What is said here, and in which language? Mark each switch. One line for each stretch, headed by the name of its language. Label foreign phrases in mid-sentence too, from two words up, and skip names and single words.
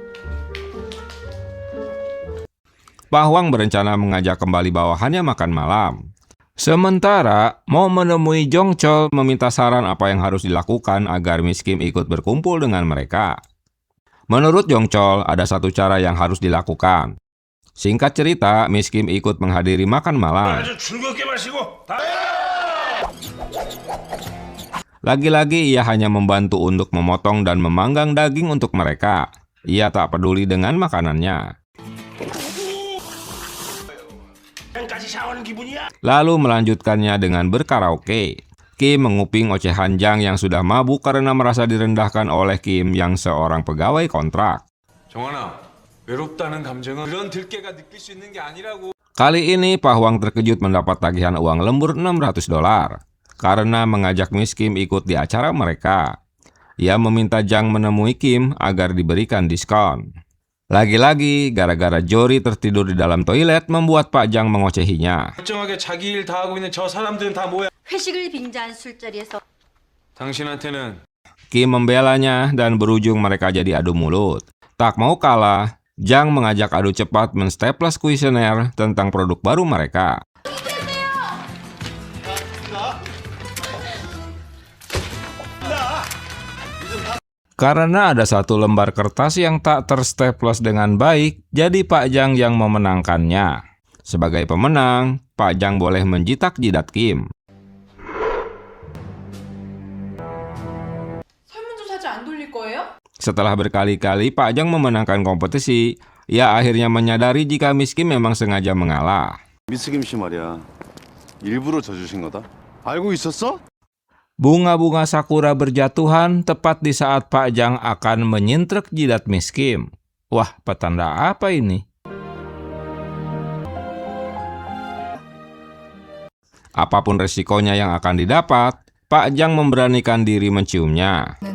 Indonesian: Pak Hwang berencana mengajak kembali bawahannya makan malam. Sementara, mau menemui Jong Chol meminta saran apa yang harus dilakukan agar Miss Kim ikut berkumpul dengan mereka. Menurut Jong Chol, ada satu cara yang harus dilakukan. Singkat cerita, Miss Kim ikut menghadiri makan malam.
Korean: 즐겁게 마시고
Indonesian: Lagi-lagi ia hanya membantu untuk memotong dan memanggang daging untuk mereka. Ia tak peduli dengan makanannya.
Korean: 까지 샤워하는 기분이야?
Indonesian: Lalu melanjutkannya dengan berkaraoke. Kim menguping ocehan Jang yang sudah mabuk karena merasa direndahkan oleh Kim yang seorang pegawai kontrak.
Korean: 정원아, 외롭다는 감정은 그런 들깨가 느낄 수 있는 게 아니라고.
Indonesian: Kali ini Pak Hwang terkejut mendapat tagihan uang lembur $600 karena mengajak Miss Kim ikut di acara mereka. Ia meminta Jang menemui Kim agar diberikan diskon. Lagi-lagi, gara-gara Jory tertidur di dalam toilet membuat Pak Jang mengocehinya.
Korean: 멀쩡하게 자기 일 다 하고 있는 저 사람들은 다 뭐야? 회식을 빙자한 술자리에서 당신한테는
Indonesian: Kim membelanya dan berujung mereka jadi adu mulut. Tak mau kalah, Jang mengajak adu cepat menstaples kuesioner tentang produk baru mereka. Karena ada satu lembar kertas yang tak terstaples dengan baik, jadi Pak Jang yang memenangkannya. Sebagai pemenang, Pak Jang boleh menjitak jidat Kim.
Korean: 설문조사지 안 돌릴 거예요?
Indonesian: Setelah berkali-kali Pak Jang memenangkan kompetisi, ia akhirnya menyadari jika Miss Kim memang sengaja mengalah.
Korean: 미스 김씨 말이야. 일부러 져주신 거다. 알고 있었어?
Indonesian: Bunga-bunga sakura berjatuhan tepat di saat Pak Jang akan menyintrek jidat Miss Kim. Wah, petanda apa ini? Apapun resikonya yang akan didapat, Pak Jang memberanikan diri menciumnya.